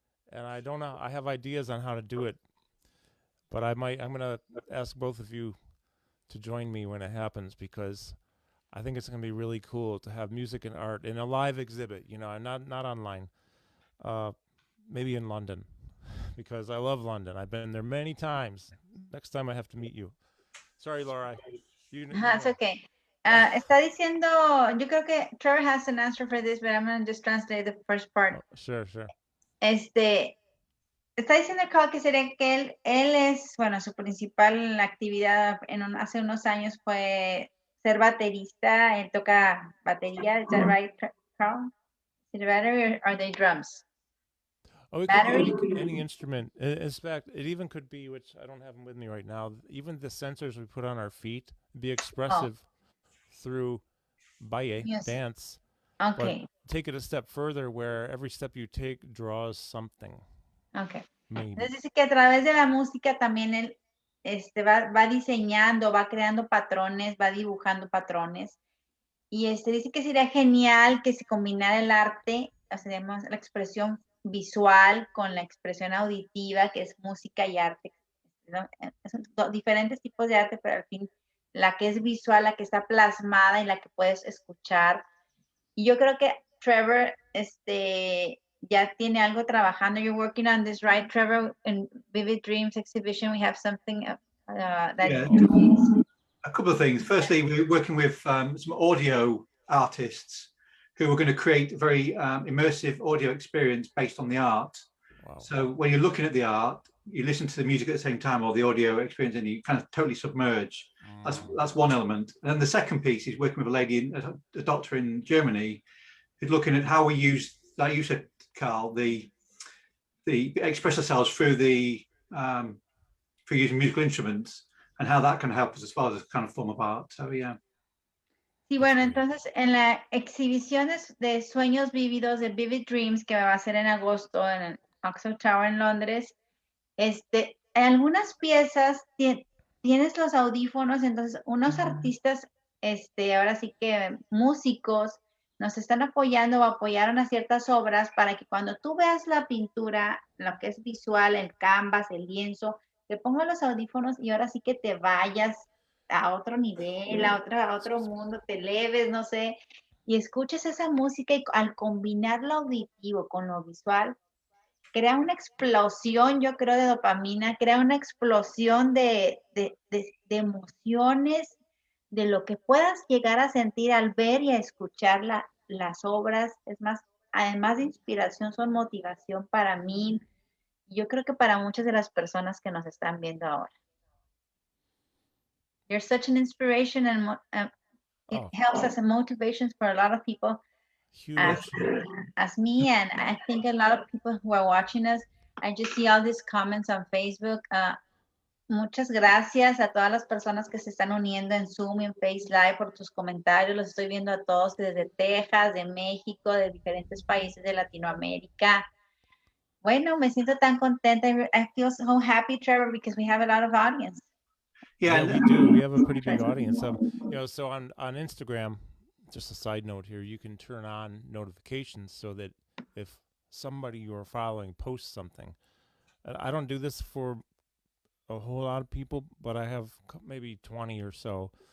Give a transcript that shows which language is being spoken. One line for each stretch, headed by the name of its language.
English: And I don't know, I have ideas on how to do it, but I'm going to ask both of you to join me when it happens, because I think it's going to be really cool to have music and art in a live exhibit, you know, not online, maybe in London, because I love London. I've been there many times. Next time I have to meet you. Sorry, Laura. It's okay.
Spanish: Está diciendo, yo creo que
English: Trevor has an answer for this, but I'm going to just translate the first part. Oh, sure.
Spanish: Está diciendo Carl que sería que él es, bueno, su principal actividad hace unos años fue ser baterista. Él toca batería.
English: Is that right, Carl? Is it battery or are they drums? Oh, it could be any instrument. In fact, it even could be, which I don't have them with me right now, even the sensors we put on our feet, be expressive through baile, dance. Okay. But take it a step further where every step you take draws something. Okay. Maybe.
Spanish: Entonces dice que a través de la música también él va diseñando, va creando patrones, va dibujando patrones. Y dice que sería genial que se combinara el arte, o sea, la expresión visual con la expresión auditiva, que es música y arte. Son diferentes tipos de arte, pero al fin la que es visual, la que está plasmada y la que puedes escuchar. Y yo creo que Trevor ya tiene algo trabajando.
English: You're working on this, right, Trevor? In Vivid Dreams exhibition, we have something that a couple of things. Firstly, we're working with some audio artists who are going to create a very immersive audio experience based on the art. Wow. So when you're looking at the art, you listen to the music at the same time, or the audio experience, and you kind of totally submerge. That's one element. And then the second piece is working with a lady, a doctor in Germany, who's looking at how we use, like you said, Carl, the express ourselves through the for using musical instruments and how that can help us as far as a kind of form of art. So yeah.
Spanish: Sí, bueno, entonces en la exhibición de sueños vívidos, de Vivid Dreams, que va a ser en agosto en el Oxford Tower en Londres, en algunas piezas tienes los audífonos, entonces unos artistas, ahora sí que músicos, nos están apoyando o apoyaron a ciertas obras para que cuando tú veas la pintura, lo que es visual, el canvas, el lienzo, te pongas los audífonos y ahora sí que te vayas a otro nivel, a otro mundo, te eleves, no sé, y escuches esa música y al combinar lo auditivo con lo visual, crea una explosión, yo creo, de dopamina, crea una explosión de emociones, de lo que puedas llegar a sentir al ver y a escuchar las obras. Es más, además de inspiración, son motivación para mí. Yo creo que para muchas de las personas que nos están viendo ahora.
English: You're such an inspiration, and it helps as a motivation for a lot of people. As me, and I think a lot of people who are watching us. I just see all these comments on Facebook.
Spanish: Muchas gracias a todas las personas que se están uniendo en Zoom y en Face Live por tus comentarios. Los estoy viendo a todos desde Texas, de México, de diferentes países de Latinoamérica. Bueno, me siento tan contenta.
English: I feel so happy, Trevor, because we have a lot of audience. Yeah, we do. We have a pretty big audience. So on Instagram, just a side note here, you can turn on notifications so that if somebody you're following posts something, I don't do this for a whole lot of people, but I have maybe 20 or so.